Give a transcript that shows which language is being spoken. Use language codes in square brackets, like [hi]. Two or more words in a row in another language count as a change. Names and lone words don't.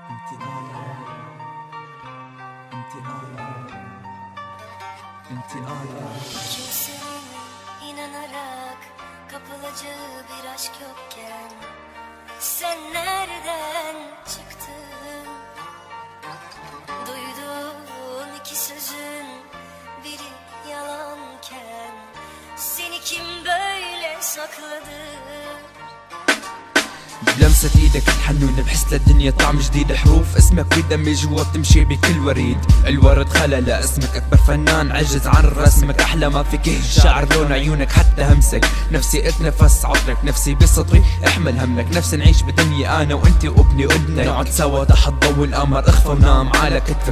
[ar] انت آية انت آية. [tr] Kimsenin inanarak kapılacağı bir aşk yokken sen nereden çıktın? Duyduğun iki sözün biri yalanken seni kim böyle sakladı? [ar] بلمسة ايدك الحنونة بحس للدنيا طعم جديد، حروف اسمك بدمي جوا بتمشي بكل وريد. الورد خلى لاسمك اكبر فنان عجز عن رسمك، احلى ما فيك الشعر لون عيونك حتى همسك. نفسي اتنفس عطرك، نفسي بسطري احمل همك، نفسي نعيش بدنيا انا وانتي وابني وابنك، نقعد سوا تحت ضو القمر اخفى ونام على كتفك.